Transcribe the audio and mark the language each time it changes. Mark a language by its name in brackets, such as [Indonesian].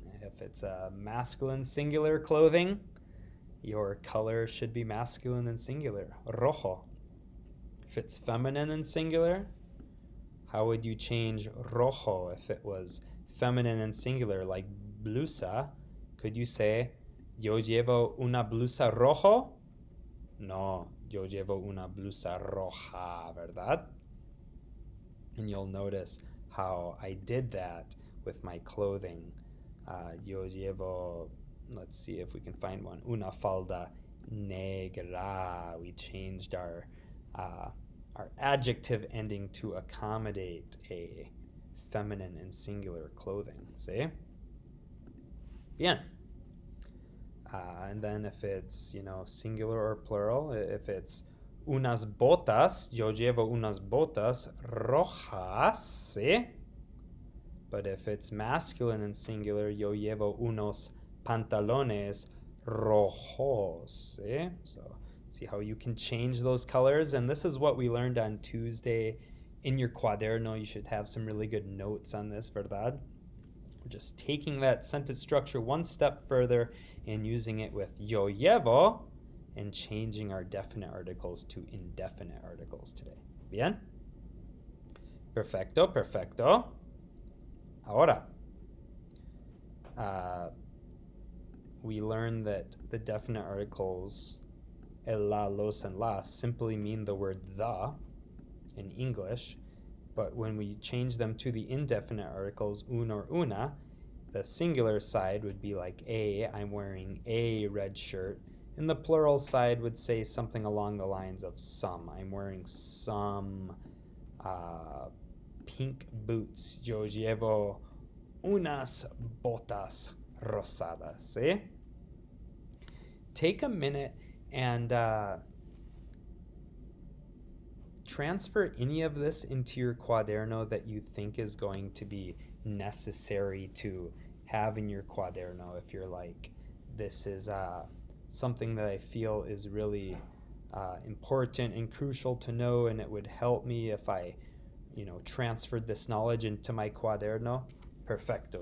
[English] If it's a masculine singular clothing, your color should be masculine and singular, rojo. If it's feminine and singular, how would you change rojo if it was feminine and singular, like blusa? Could you say, [Spanish] yo llevo una blusa rojo? No, yo llevo una blusa roja, ¿verdad? [English] And you'll notice how I did that with my clothing. [Spanish] Yo llevo, [English] let's see if we can find one, [Spanish] una falda negra. [English] We changed our adjective ending to accommodate a feminine and singular clothing. See? [Spanish] Bien. [English] And then if it's, singular or plural, if it's [Spanish] unas botas, yo llevo unas botas rojas, ¿sí? [English] But if it's masculine and singular, [Spanish] yo llevo unos pantalones rojos, ¿sí? [English] So see how you can change those colors. And this is what we learned on Tuesday in your cuaderno. You should have some really good notes on this, [Spanish] ¿verdad? [English] We're just taking that sentence structure one step further and using it with yo llevo and changing our definite articles to indefinite articles today. [Spanish] Bien? Perfecto, perfecto. Ahora, [English] we learned that the definite articles, el, la, los, and las, simply mean the word the in English, but when we change them to the indefinite articles, un or una, the singular side would be like a, I'm wearing a red shirt, and the plural side would say something along the lines of some, I'm wearing some pink boots. [Spanish] Yo llevo unas botas rosadas. ¿Sí? [English] Take a minute and transfer any of this into your cuaderno that you think is going to be necessary to have in your cuaderno. If you're like, this is something that I feel is really important and crucial to know, and it would help me if I transferred this knowledge into my cuaderno. Perfecto.